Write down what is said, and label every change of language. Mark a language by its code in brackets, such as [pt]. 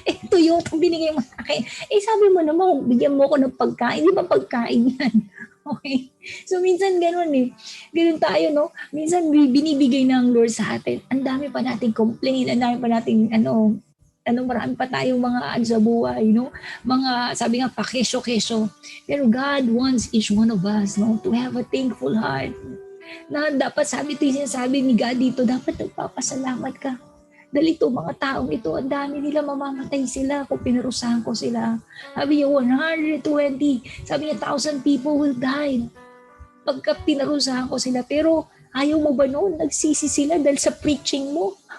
[tl] Tuyo ang binigay mo sa akin. Sabi mo naman, bigyan mo ako ng pagkain. Di ba pagkain yan? Okay? So minsan ganun eh. Ganun tayo, no? Minsan binibigay ng Lord sa atin. Ang dami pa nating complain, ang dami pa nating marami pa tayong mga sa buhay, no? Mga, sabi nga, pakesyo-kesyo. [en] Pero God wants each one of us, no? To have a thankful heart. [tl] Na dapat sinasabi ni God dito, dapat nagpapasalamat ka. Dahil ito, mga taong ito, ang dami nila mamamatay sila kung pinarusahan ko sila. Sabi niya, 120, sabi niya, [en] 1,000 people will die [tl] pagka pinarusahan ko sila. Pero ayaw mo ba noon? Nagsisi sila dahil sa preaching mo.